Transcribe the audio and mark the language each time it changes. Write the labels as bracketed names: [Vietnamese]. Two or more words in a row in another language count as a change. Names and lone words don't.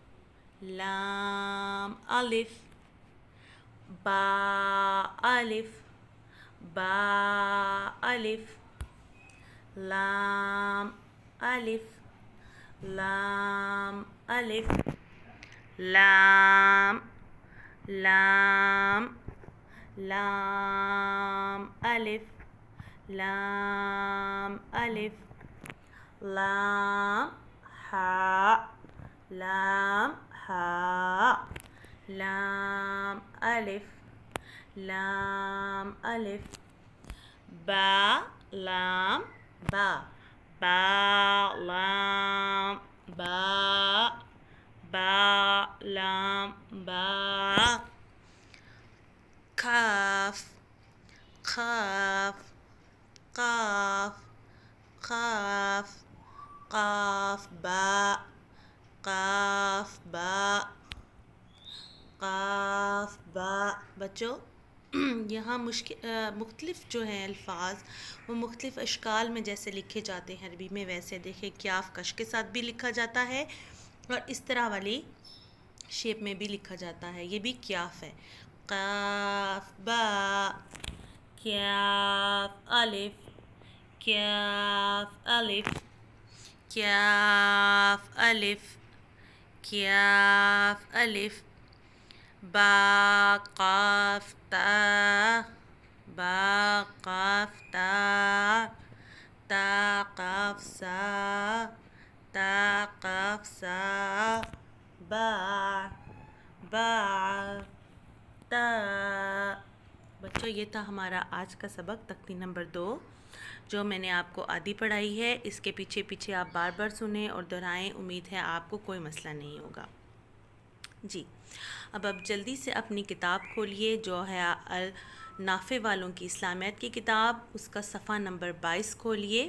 [Urdu] لام، الف، با، الف، با، الف، لام، الف، لام، الف، لام، لام، لام، الف، لام، الف، لام، ہا، لام، ہا، لام، الف، لام، الف، با، لام، با، با، لام، با، با، لام، با، کاف، قاف، قاف، قاف، قاف، با، قاف، با، قاف، با۔ بچوں، یہاں مختلف جو ہیں الفاظ وہ مختلف اشکال میں جیسے لکھے جاتے ہیں عربی میں، ویسے دیکھیں کیاف کش کے ساتھ بھی لکھا جاتا ہے اور اس طرح والی شیپ میں بھی لکھا جاتا ہے، یہ بھی کیاف ہے۔ قاف، با، کیاف، الف، کیاف، الف، کیاف، الف، کیاف، الف، با، قاف، تا، با، قاف، تا، تا، قاف، سا، تا، قاف، سا، با، با، تا۔ بچوں، یہ تھا ہمارا آج کا سبق تختی نمبر 2 جو میں نے آپ کو آدھی پڑھائی ہے۔ اس کے پیچھے پیچھے آپ بار بار سنیں اور دہرائیں، امید ہے آپ کو کوئی مسئلہ نہیں ہوگا۔ جی، اب جلدی سے اپنی کتاب کھولیے جو ہے نافع والوں کی اسلامیات کی کتاب، اس کا صفحہ نمبر 22 کھولیے۔